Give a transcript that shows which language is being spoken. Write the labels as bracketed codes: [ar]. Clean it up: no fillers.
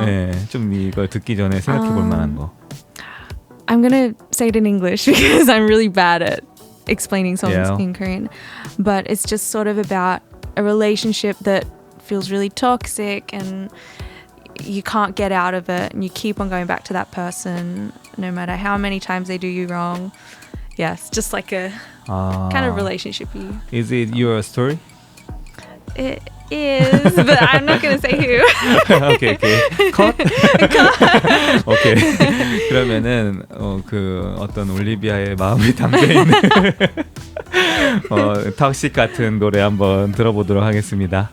[ko] 네, 좀 이걸 듣기 전에 생각해볼 만한 거. [en] I'm gonna say it in English because I'm really bad at explaining songs Yeah. in Korean. But it's just sort of about a relationship that feels really toxic and you can't get out of it and you keep on going back to that person no matter how many times they do you wrong. Yes, just like a kind of relationship-y. Is it your story? It is, but I'm not going to say who. [ko] 오케이. 컷. 오케이. 그러면은 그 어떤 올리비아의 마음이 담겨 있는 턱식 같은 노래 한번 들어보도록 하겠습니다.